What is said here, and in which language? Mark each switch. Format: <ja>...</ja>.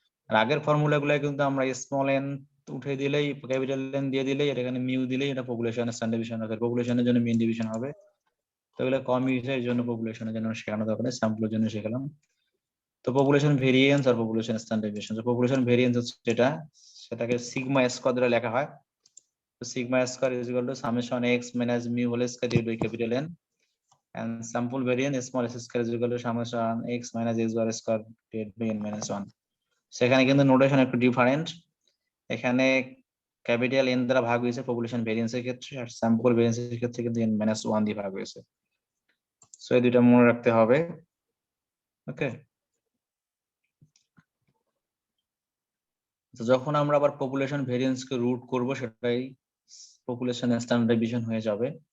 <bn>আর আগের ফর্মুলাগুলো কিন্তু আমরা স্মল এন উঠে দিলেই, ক্যাপিটাল এন দিয়ে দিলেই, এটা এখানে মিউ দিলেই এটা পপুলেশন স্ট্যান্ডার্ড ডেভিয়েশন হবে। পপুলেশনের জন্য মিন ডিভিশন হবে, তো এগুলো কম ইউজ হয়, এই জন্য পপুলেশনের জন্য শেখানো দরকার নেই, স্যাম্পলের জন্য শিখলাম। তো পপুলেশন ভেরিয়েন্স আর পপুলেশন স্ট্যান্ডার্ড ডেভিয়েশন, তো পপুলেশন ভেরিয়েন্স হচ্ছে যেটা, সেটাকে সিগমা স্কোয়ার দ্বারা লেখা হয়।</bn> <en>তো sigma square is equal to summation x minus mu whole square divide by capital n, and sample variance small s square is equal to summation x minus x bar square divided by n minus 1.</en> <bn>সেখানে কিন্তু notation একটু different, এখানে capital N দ্বারা ভাগ হয়েছে population ভেরিয়েন্সের ক্ষেত্রে, আর sample ভেরিয়েন্সের ক্ষেত্রে কিন্তু n minus 1 দিয়ে ভাগ হয়েছে। সো এই দুইটা মনে রাখতে হবে। ওকে, তো যখন আমরা আবার পপুলেশন ভেরিয়েন্স কে রুট করব, সেটাই পপুলেশন স্ট্যান্ডার্ড ডেভিয়েশন হয়ে যাবে।</bn>